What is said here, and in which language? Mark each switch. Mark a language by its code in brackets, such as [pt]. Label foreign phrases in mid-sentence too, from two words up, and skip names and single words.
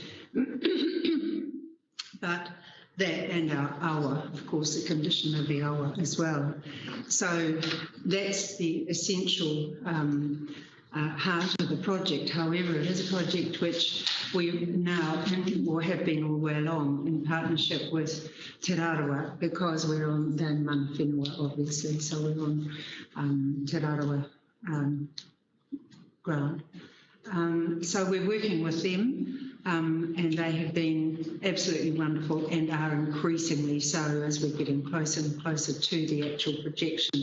[en] But that and our awa, of course, the condition of the awa as well. So that's the essential heart of the project. However, it is a project which we now or have been all the way along in partnership with Te Rarawa, because we're on the [mi] mana whenua, [en] obviously, so we're on [mi] Te Rarawa [en] ground. So we're working with them. And they have been absolutely wonderful and are increasingly so as we're getting closer and closer to the actual projection.